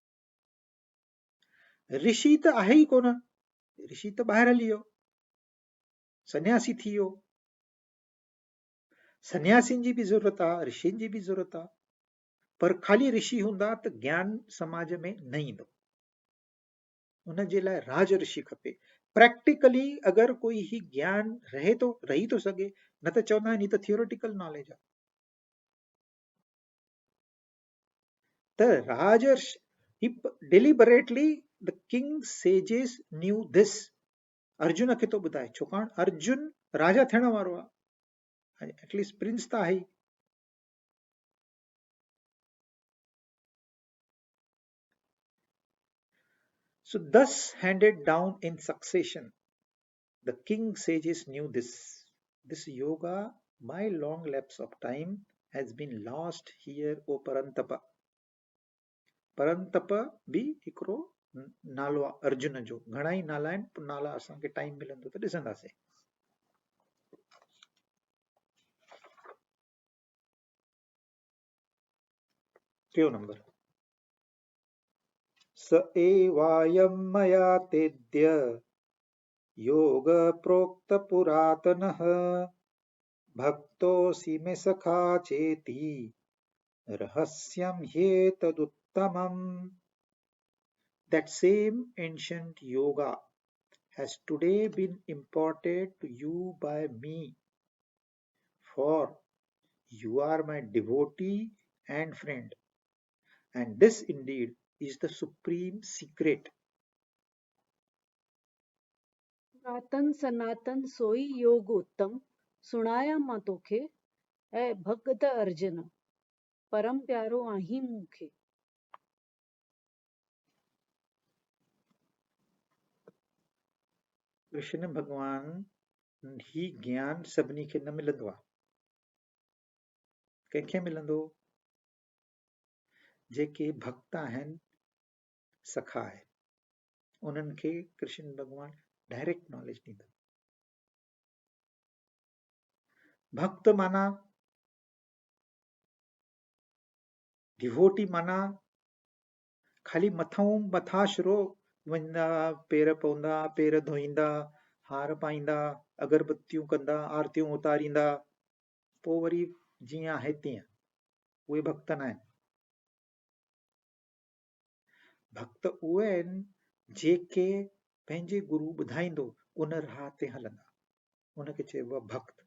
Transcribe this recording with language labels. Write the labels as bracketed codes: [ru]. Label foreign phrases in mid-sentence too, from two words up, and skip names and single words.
[sd] ऋषि त आहे ई कोन, ऋषि त ॿाहिरि हली वियो, सन्यासी थी वियो। सन्यासियुनि जी बि ज़रूरत आहे, ऋषियुनि जी बि ज़रूरत आहे, पर ख़ाली ऋषि हूंदा त ज्ञान समाज में न ईंदो। उन जे लाइ राज ऋषि खपे। [hi] प्रैक्टिकली अगर कोई ही ज्ञान रहे तो रही तो सके, [sd] न त चवंदा आहिनि ही त [en] theoretical knowledge [sd] आहे। त राजर्षि [en] deliberately the king sages knew this। [sd] अर्जुन खे तो ॿुधाए, छाकाणि अर्जुन राजा थियण वारो आहे, एटलीस्ट प्रिंस त आहे। [en] So thus handed down in succession, the king sages knew this। This yoga by long lapse of time has been lost here, O Parantapa। [sd] परंतप भी हिकिड़ो नालो आहे अर्जुन जो। घणा ई नाला आहिनि, नाला असांखे टाइम मिलंदो त ॾिसंदासीं। टियों नंबर, [sa] स एवायं मया तेद्य योग प्रोक्त पुरातनः भक्तोऽसि मे सखा चेति रहस्यं ह्येतदुत्तमम्। [en] That same ancient yoga has today been imparted to you by me, for you are my devotee and friend, and this indeed is the supreme secret। [sd] पुरातन सनातन सोई योग उत्तम, सुणाया मां तोखे ऐ भगत अर्जुन, परम प्यारो आहीं मूंखे। कृष्ण भगवान ही ज्ञान सभिनी खे न मिलंदो आहे। कंहिंखे मिलंदो? जेके भक्त आहिनि, सखा आहे, उन्हनि खे कृष्ण भगवान [en] direct knowledge [sd] ॾींदो। भक्त माना डिवोटी माना खाली मथा शुरो वञंदा, पेर पवंदा, पेर धोईंदा, हार पाईंदा, अगरबत्तियूं कंदा, आरतियूं उतारींदा, पोइ वरी जीअं आहे तीअं, उहे भक्त न आहिनि। भक्त उहे आहिनि जेके पंहिंजे गुरु ॿुधाईंदो उन राह ते हलंदा, उनखे चइबो आहे भक्त।